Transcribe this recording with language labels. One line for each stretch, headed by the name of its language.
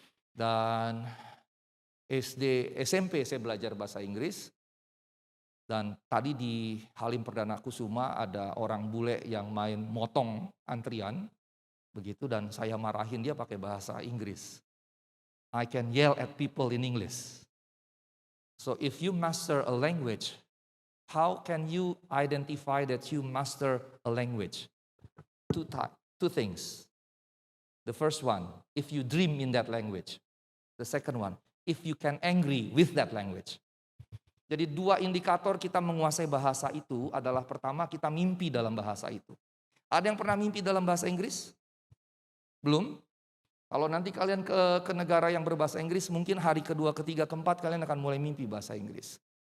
Indonesian: Dan SMP saya belajar bahasa Inggris. Dan tadi di Halim Perdana Kusuma ada orang bule yang main motong antrian. Begitu, dan saya marahin dia pakai bahasa Inggris.
English: I can yell at people in English. So if you master a language, how can you identify that you master a language? Two things. The first one, if you dream in that language. The second one, if you can angry with that language.
Indonesian: Jadi dua indikator kita menguasai bahasa itu adalah pertama kita mimpi dalam bahasa itu. Ada yang pernah mimpi dalam bahasa Inggris? Belum? Kalau nanti kalian ke negara yang berbahasa Inggris, mungkin hari kedua, ketiga, keempat kalian akan mulai mimpi bahasa Inggris.